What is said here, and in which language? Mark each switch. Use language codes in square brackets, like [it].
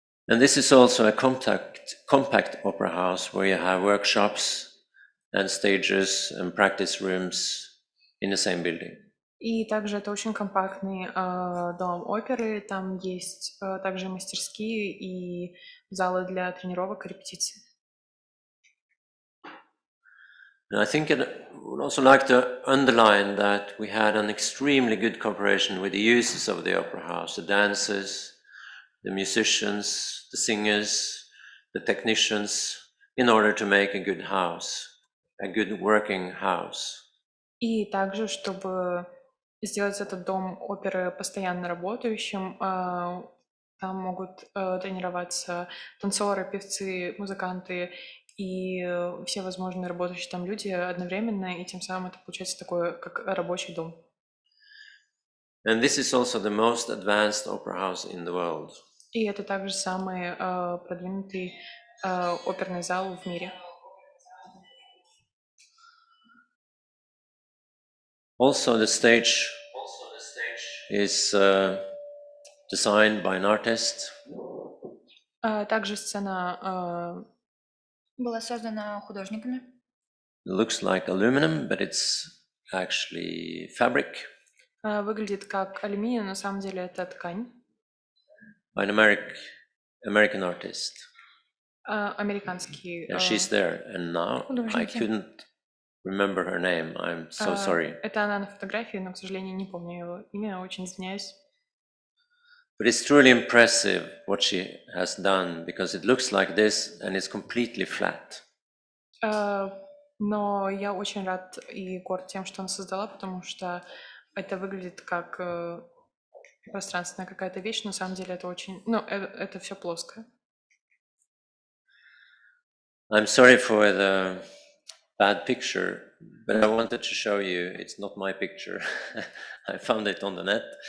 [en] And this is also a compact opera house where you have workshops and stages and practice rooms in the same building. [ru] И также это очень компактный дом оперы, там есть также мастерские и залы для тренировок и репетиций. [en] And I think I would also like to underline that we had an extremely good cooperation with the users of the opera house, the dancers, the musicians, the singers, the technicians, in order to make a good house, a good working house. [ru] И также, чтобы сделать этот дом оперы постоянно работающим, там могут тренироваться танцоры, певцы, музыканты и все возможные работающие там люди одновременно, и тем самым это получается такой, как рабочий дом. [en] And this is also the most advanced opera house in the world. [ru] И это также самый продвинутый оперный зал в мире. [en] Also, the stage is designed by an artist. [ru] Также сцена Была создана художниками. [en] It looks like aluminum, but it's actually fabric. [ru] Выглядит как алюминий, но на самом деле это ткань. [en] By an American artist. [ru] Американский. [en] Yeah, she's there, and now I couldn't remember her name. I'm so sorry. [ru] Это она на фотографии, но, к сожалению, не помню его имя, очень извиняюсь. [en] But it's truly impressive what she has done, because it looks like this and it's completely flat. [ru] Но я очень рад и горд тем, что она создала, потому что это выглядит как пространственная какая-то вещь, но на самом деле это очень... это все плоское. [en] I'm sorry for the bad picture, but I wanted to show you, it's not my picture. I found it on the net.